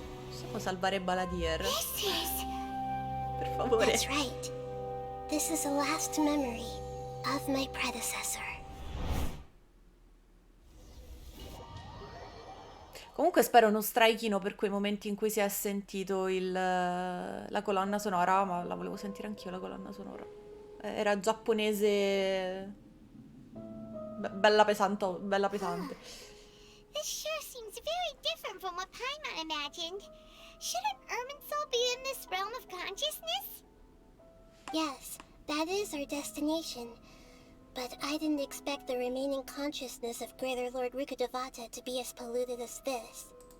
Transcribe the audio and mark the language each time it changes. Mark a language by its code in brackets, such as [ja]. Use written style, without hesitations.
[it] Possiamo salvare Balladeer? Per favore. [en] That's right. This is the last memory of my predecessor. [it] Comunque spero non straichino per quei momenti in cui si è sentito la colonna sonora, ma la volevo sentire anch'io la colonna sonora. Era giapponese, bella pesante, bella pesante. [en] This sure seems very different from what Paimon imagined. Shouldn't Irminsul be in this realm of consciousness? Yes, that is our destination. But I didn't expect the remaining consciousness of Greater Lord Rukkhadevata to be as polluted as this.